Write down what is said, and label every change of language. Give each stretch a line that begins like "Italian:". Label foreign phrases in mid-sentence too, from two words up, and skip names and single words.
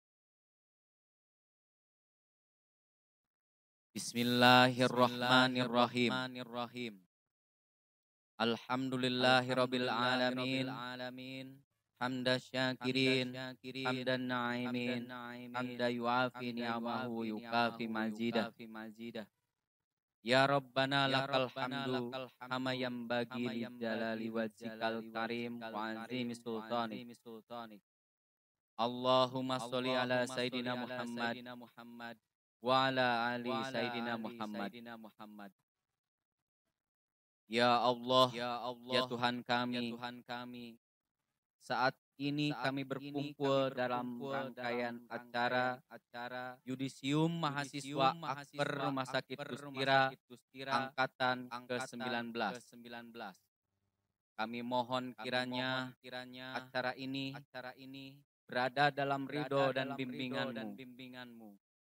Arabic: بسم الله الرحمن الرحيم. الحمد لله رب العالمين. حمد الشاكرين حمد الناعمين حمدا يوافي نعمه ويكافئ مزيده. يا ربنا لك الحمد كما ينبغي لجلال وجهك الكريم وعظيم سلطانك. اللهم صل على سيدنا محمد وعلى آل سيدنا محمد.
Indonesian: Ya Allah, ya Tuhan kami, saat ini kami berkumpul dalam rangkaian acara Yudisium Mahasiswa Akper Rumah Sakit Tustira Angkatan ke-19. Kami mohon kiranya acara ini berada dalam ridho dan bimbingan-Mu.